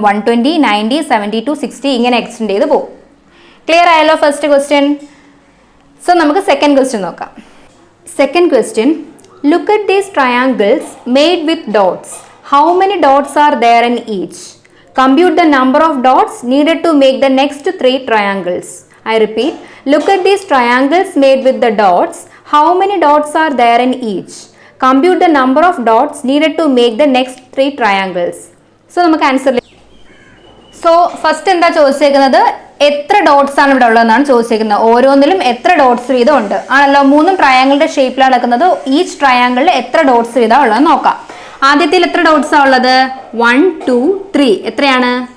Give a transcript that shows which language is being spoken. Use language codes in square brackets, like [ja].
[ml] 120, 90, 72, 60 ഇങ്ങനെ എക്സ്റ്റെൻഡ് ചെയ്ത് പോകും. ക്ലിയർ ആയല്ലോ ഫസ്റ്റ് ക്വസ്റ്റ്യൻ? സോ നമുക്ക് സെക്കൻഡ് ക്വസ്റ്റ്യൻ നോക്കാം. Second question, [en] Look at these triangles made with dots. How many dots are there in each? Compute the number of dots needed to make the next 3 triangles. I repeat, look at these triangles made with the dots. How many dots are there in each? Compute the number of dots needed to make the next 3 triangles. [ml] So നമുക്ക് answer. So first എന്താ ചോദിച്ചേക്കുന്നത്? എത്ര dots ആണ് ഇവിടെ ഉള്ളതെന്നാണ് ചോദിച്ചേക്കുന്നത്. ഓരോന്നിലും എത്ര dots വീതം ഉണ്ട് ആണല്ലോ. 3 ട്രയാങ്കിളുടെ ഷേപ്പിലാണ് നടക്കുന്നത്. ഈച്ച് ട്രയാങ്കിളിൽ എത്ര ഡോട്ട്സ് വീതം ഉള്ളത് നോക്കാം. ആദ്യത്തിൽ എത്ര ഡോട്ട്സ് ആണ് ഉള്ളത്? 1, 2, 3. എത്രയാണ്?